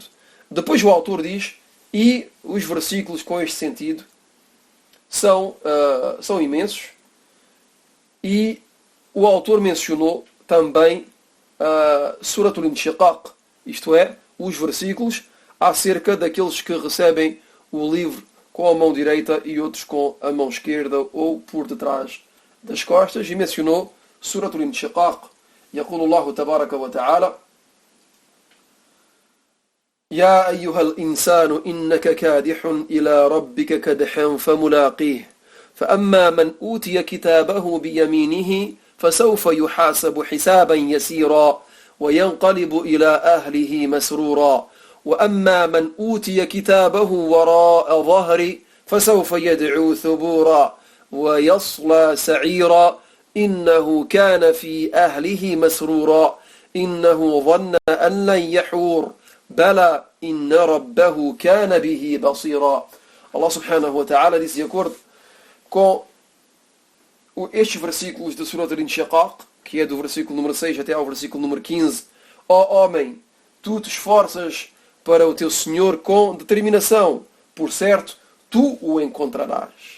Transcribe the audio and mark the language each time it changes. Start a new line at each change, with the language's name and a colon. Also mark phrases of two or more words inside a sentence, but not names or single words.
Portuguese: Depois o autor diz, e os versículos com este sentido são imensos, e o autor mencionou também Suratul Inshiqaq, isto é, os versículos acerca daqueles que recebem o livro com a mão direita e outros com a mão esquerda ou por detrás das costas, e mencionou Suratul Inshiqaq.
Arabic: يقول الله تبارك وتعالى: يا أيها الإنسان إنك كادح إلى ربك كدحا فملاقيه فأما من أوتي كتابه بيمينه فسوف يحاسب حسابا يسيرا وينقلب إلى أهله مسرورا وأما من أوتي كتابه وراء ظهره فسوف يدعو ثبورا ويصلى سعيرا إنه كان في أهله مسرورا إنه ظن أن لن يحور بلى إن ربه كان به بصيرا.
Portuguese: Allah
Arabic: سبحانه وتعالى
Portuguese: diz, de acordo com estes versículos da Surah Al-Inshiqaq, que é do versículo número 6 até ao versículo número 15: ó homem, tu te esforças para o teu Senhor com determinação, por certo, tu o encontrarás.